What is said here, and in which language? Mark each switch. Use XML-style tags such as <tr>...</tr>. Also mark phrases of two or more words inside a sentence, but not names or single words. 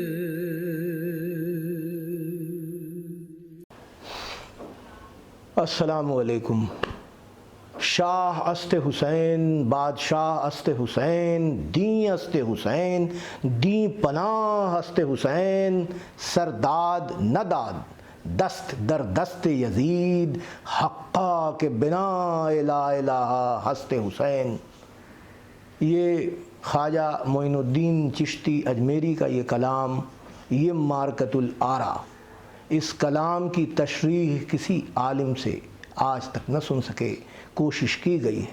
<ar>السلام علیکم.</ar> <fa>شاہ است حسین، بادشاہ است حسین، دین است حسین، دین پناہ است حسین، سرداد نداد دست در دست یزید، حقا کے بنا</fa> <ar>لا الہ</ar> <fa>ہست حسین.</fa> <ur>یہ خواجہ معین الدین چشتی اجمیری کا یہ کلام، یہ</ur> <ar>مارکۃ الآراء.</ar> <ur>اس کلام کی تشریح کسی عالم سے آج تک نہ سن سکے، کوشش کی گئی ہے.</ur>